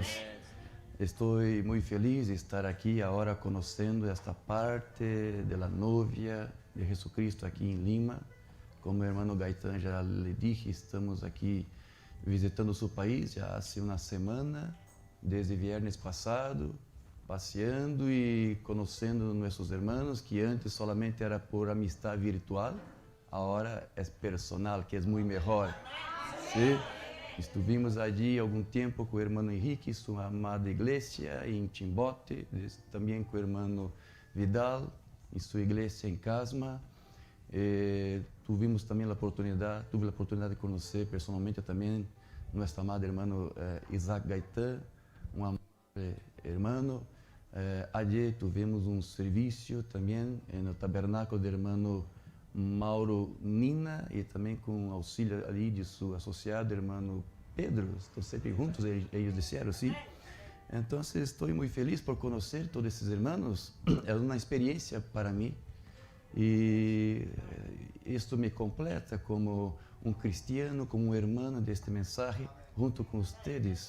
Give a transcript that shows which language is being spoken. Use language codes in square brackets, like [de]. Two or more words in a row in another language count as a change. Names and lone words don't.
[es] Estoy muy feliz de estar aquí ahora conociendo esta parte de la novia de Jesucristo aquí en Lima. Como el hermano Gaitán ya le dije, estamos aquí visitando su país ya hace una semana, desde viernes pasado, [pt] passeando e conhecendo nossos irmãos, [es] que antes solamente era por amistad virtual, [pt] agora é personal, que é muito melhor. [es] Sí. Estuvimos allí [pt] algum tempo com o irmão Henrique, sua amada igreja em Chimbote, também com o irmão Vidal, em sua igreja em Casma. Tuve a oportunidade de conhecer personalmente também nosso amado irmão Isaac Gaitán, um amado irmão. [es] Ayer tuvimos [pt] um serviço também no tabernáculo do irmão Mauro Nina, e também com auxílio ali de seu associado, irmão Pedro. Estão sempre juntos, eles disseram, sim. Então, estou muito feliz por conhecer todos esses irmãos. É uma experiência para mim, e isto me completa como um cristiano, como um irmão deste mensagem, junto com vocês.